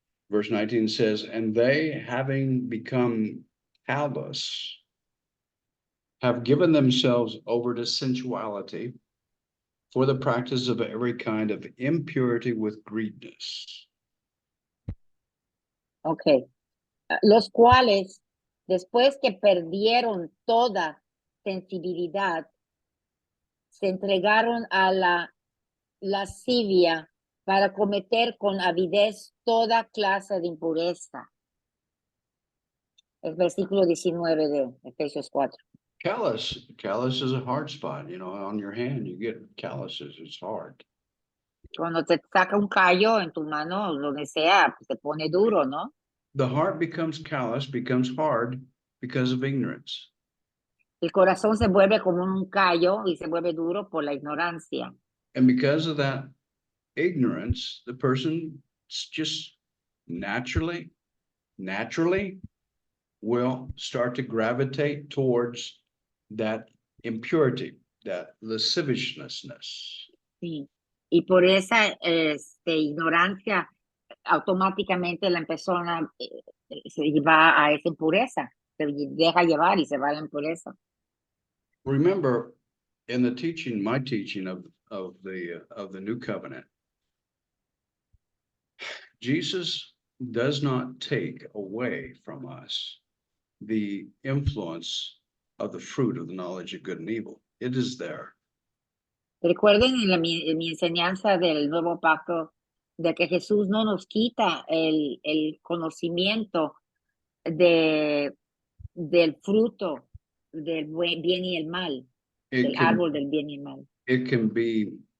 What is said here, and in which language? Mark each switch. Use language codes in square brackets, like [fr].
[en] Verse 19 says, and they, having become callous, have given themselves over to sensuality for the practice of every kind of impurity with greediness. Ok. [es] Los cuales, después que perdieron toda sensibilidad, se entregaron a la lascivia para cometer con avidez toda clase de impureza. El versículo 19 de Efesios 4. [en] Callus is a hard spot, on your hand, you get calluses, it's hard. [es] Cuando te saca un callo en tu mano, donde sea, pues se pone duro, ¿no? [en] The heart becomes callous, becomes hard because of ignorance. [es] El corazón se vuelve como un callo y se vuelve duro por la ignorancia. [en] And because of that ignorance, the person just naturally will start to gravitate towards that impurity. that lasciviousness. [es] Sí. Y por esa ignorancia, automáticamente la persona se va a esa impureza, se deja llevar y se va a la impureza. [en] Remember, in the teaching, my teaching of the new covenant, Jesus does not take away from us the influence of the fruit of the knowledge of good and evil. It is there. [es] Recuerden en mi enseñanza del nuevo pacto de que Jesús no nos quita el conocimiento del fruto del bien y el mal, del árbol del bien y el mal.